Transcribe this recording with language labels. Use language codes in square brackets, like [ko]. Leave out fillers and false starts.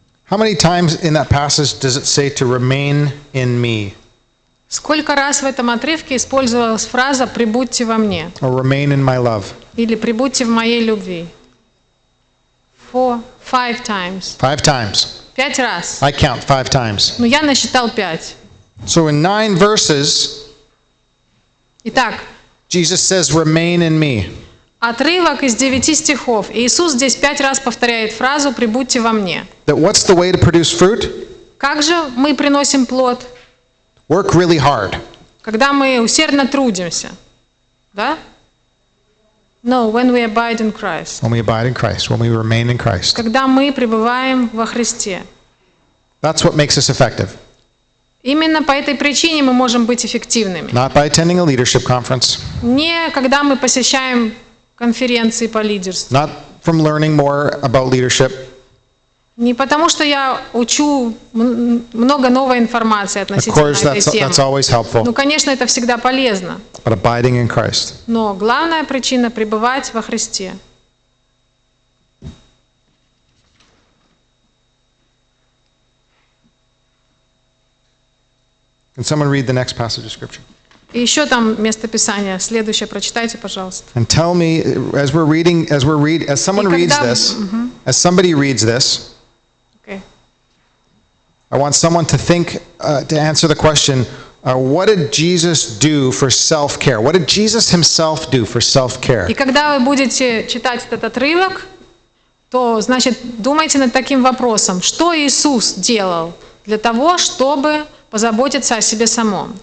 [en] How many times in that passage does it say to remain in me? [ru] Сколько раз в этом отрывке использовалась фраза «прибудьте во мне» [en] Or remain in my love? [ru] или «прибудьте в моей любви»? [en] 5 times. 5 times. [ru] 5 раз. [en] I count 5 times. [ru] Ну, я насчитал 5. [en] So in 9 verses, [ru] Итак, [en] Jesus says, remain in me. [ru] отрывок из 9 стихов. Иисус здесь 5 раз повторяет фразу «прибудьте во мне». [en] That what's the way to produce fruit? [ru] Как же мы приносим плод? [en] Work really hard. [ru] Когда мы усердно трудимся. Да? [en] No, when we abide in Christ. When we abide in Christ, when we remain in Christ. [ru] Когда мы пребываем во Христе. [en] That's what makes us effective. [ru] Именно по этой причине мы можем быть эффективными. [en] Not by attending a leadership conference. [ru] Не когда мы посещаем конференции по лидерству. [en] Not from learning more about leadership. [ru] Не потому, что я учу много новой информации [en] Of [ru] относительно [en] course, [ru] этой [en] that's [ru] темы. [en] always helpful. [ru] Ну, конечно, это всегда полезно. [en] But abiding in Christ. [ru] Но главная причина – пребывать во Христе. [en] Can someone read the next passage of Scripture? [ru] И еще там место Писания. Следующее прочитайте, пожалуйста. [en] And tell me, as someone reads this, as somebody reads this, Okay. I want someone to think, to answer the question, what did Jesus do for self-care? What did Jesus himself do for self-care? [ru] И когда вы будете читать этот отрывок, то, значит, думайте над таким вопросом. Что Иисус делал для того, чтобы позаботиться о себе самом?